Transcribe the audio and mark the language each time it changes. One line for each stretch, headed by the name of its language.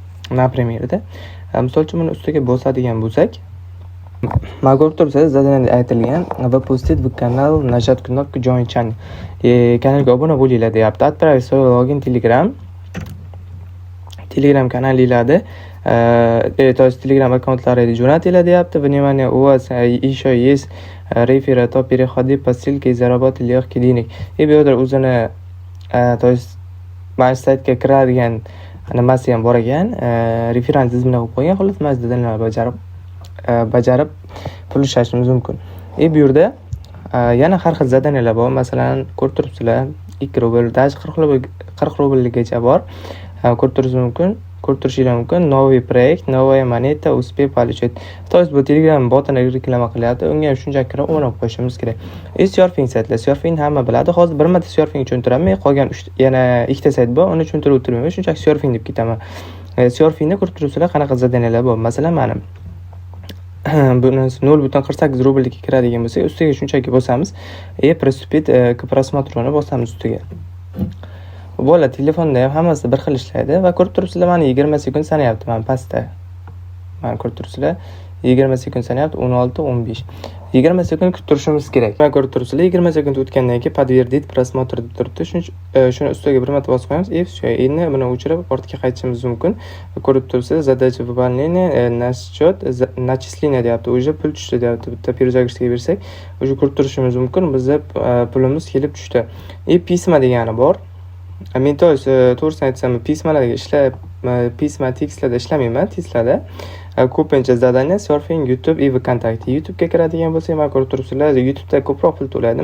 Uzbek: Например, misol uchun buni ustiga bosadigan bo'lsak, mana ko'rib turibsizlar, zadaniyada aytilgan Website va kanal najat knopka join channel. Kanalga obuna bo'linglar deyapti.
Russian: Отправить свой логин
Uzbek: Telegram kanalingizda,
Russian: то есть
Uzbek: Telegram аккаунтлariga jo'natinglar deyapti.
Russian: Внимание, у вас еще есть реферат, то переходи по ссылке и заработай легкий денег.
Uzbek: Bu yerda o'zini,
Russian: то есть
Uzbek: mana saytga kiradigan nimasi ham bor ekan, referans tizimini qo'yib qo'ygan. Xullas, mana zadaniyalar bajarib pul ishlashimiz mumkin. Bu yerda yana har xil zadaniyalar bor. Masalan, ko'rib turibsizlar, 2 rubl, даже 40 rublgacha bor. Ko'rib turishingiz mumkin. Ko'rib turishingiz mumkin.
Russian: Новый проект, новая монета, успей получить. То есть
Uzbek: bu Telegram botini reklama qilyapti. Unga ham shunchaki kirib o'rnab qo'yishimiz kerak. Surfing saytlar. Surfing hamma biladi. Hozir bir marta surfing tushuntiraman. Qolgan yana ikkita sayt bor. Uni tushuntirib o'tirmayman. Shunchaki surfing deb ketaman. Surfingda ko'rib turibsizlar, qanaqa zadaniyalar bor. Masalan, mana buni 0.48 rublga kiradigan bo'lsa, ustiga shunchaki bosamiz.
Russian: Приступить к просмотру
Uzbek: bosamiz ustiga. Bo'ladi, telefonda ham hammasi bir xil ishlaydi va ko'rib turibsizlar, mana 20 sekund sanayapti mana pastda. Mana ko'rib turibsizlar, 20 sekund sanayapti, 16, 15. 20 sekund kutib turishimiz kerak. Mana ko'rib turibsizlar, 20 sekund o'tgandan keyin
Russian: подтвердить просмотр
Uzbek: deb turibdi. Shuni ustiga bir marta bosib qo'yamiz. Все, endi buni o'chirib ortga qaytishimiz mumkin. Ko'rib turibsizlar,
Russian: задача выполнения на счет начисления
Uzbek: deyapti. Уже pul tushdi deyapti. Bitta перезагрузкаga bersak, уже ko'rib turishimiz mumkin. Bizda pulimiz kelib tushdi. Pisma degani bor. Men to'g'risini aytsam, pismalarga pisma tekstlarda ishlamayman, testlarda. Ko'pincha zadaniya surfing, YouTube va VKontakte. YouTube'ga kiradigan bo'lsak, mana ko'rib turibsizlar, YouTube'da ko'proq pul to'laydi.